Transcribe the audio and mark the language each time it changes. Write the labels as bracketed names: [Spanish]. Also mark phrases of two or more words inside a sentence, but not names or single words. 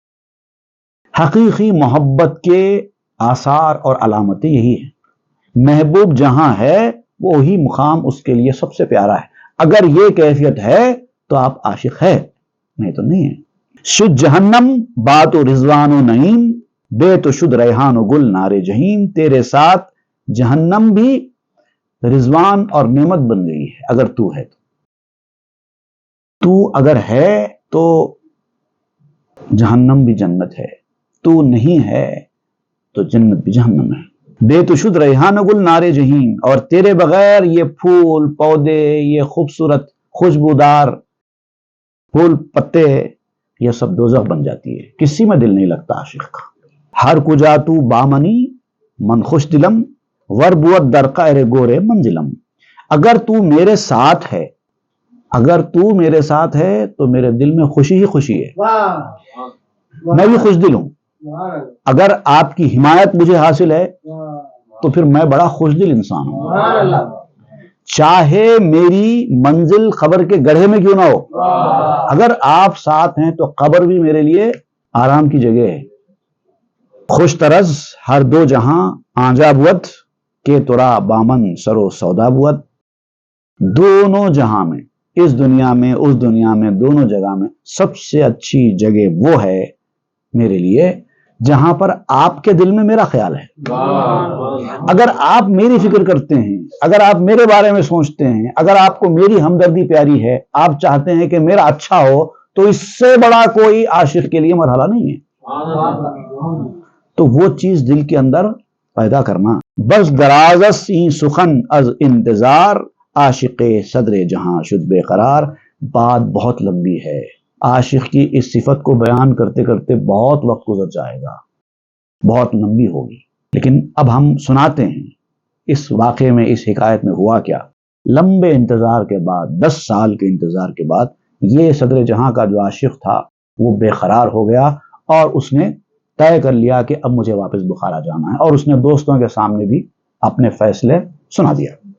[Urdu] حقیقی محبت کے آثار اور علامتیں یہی ہیں۔ محبوب جہاں ہے وہی مقام اس کے لیے سب سے پیارا ہے۔ اگر یہ کیفیت ہے تو آپ عاشق ہے، نہیں تو نہیں ہے۔ [Persian] شد جہنم بات و رضوان و نعیم، بے تو شد ریحان و گل نار جہیم۔ [Urdu] تیرے ساتھ جہنم بھی رضوان اور نعمت بن گئی ہے اگر تو ہے تو اگر ہے تو جہنم بھی جنت ہے، تو نہیں ہے تو جنت بھی جہنم ہے۔ [Persian] بے تو شد ریحان و گل نار جہیم، [Urdu] اور تیرے بغیر یہ پھول پودے، یہ خوبصورت خوشبودار پھول پتے، یہ سب دوزخ بن جاتی ہے، کسی میں دل نہیں لگتا عاشق کا۔ [Persian] ہر کجا تو بامنی من خوش دلم، ور بود در قعر گورے منزلم۔ [Urdu] اگر تو میرے ساتھ ہے، اگر تو میرے ساتھ ہے تو میرے دل میں خوشی ہی خوشی ہے، میں بھی خوش دل ہوں۔ اگر آپ کی حمایت مجھے حاصل ہے تو پھر میں بڑا خوش دل انسان ہوں، چاہے میری منزل قبر کے گڑھے میں کیوں نہ ہو، اگر آپ ساتھ ہیں تو قبر بھی میرے لیے آرام کی جگہ ہے۔ [Persian] خوش طرز ہر دو جہاں آنجا بود کہ ترا بامن سرو سودا بود، [Urdu] دونوں جہاں میں، اس دنیا میں اس دنیا میں دونوں جگہ میں سب سے اچھی جگہ وہ ہے میرے لیے جہاں پر آپ کے دل میں میرا خیال ہے۔ اگر آپ میری فکر کرتے ہیں، اگر آپ میرے بارے میں سوچتے ہیں، اگر آپ کو میری ہمدردی پیاری ہے، آپ چاہتے ہیں کہ میرا اچھا ہو، تو اس سے بڑا کوئی عاشق کے لیے مرحلہ نہیں ہے۔ تو وہ چیز دل کے اندر پیدا کرنا۔ [Persian] بس درازس این سخن از انتظار، عاشق صدر جہاں شد بے قرار۔ [Urdu] بات بہت لمبی ہے، عاشق کی اس صفت کو بیان کرتے کرتے بہت وقت گزر جائے گا، بہت لمبی ہوگی، لیکن اب ہم سناتے ہیں اس واقعے میں، اس حکایت میں ہوا کیا۔ لمبے انتظار کے بعد، 10 سال کے انتظار کے بعد، یہ صدر جہاں کا جو عاشق تھا وہ بے قرار ہو گیا اور اس نے طے کر لیا کہ اب مجھے واپس بخارا جانا ہے، اور اس نے دوستوں کے سامنے بھی اپنے فیصلے سنا دیا۔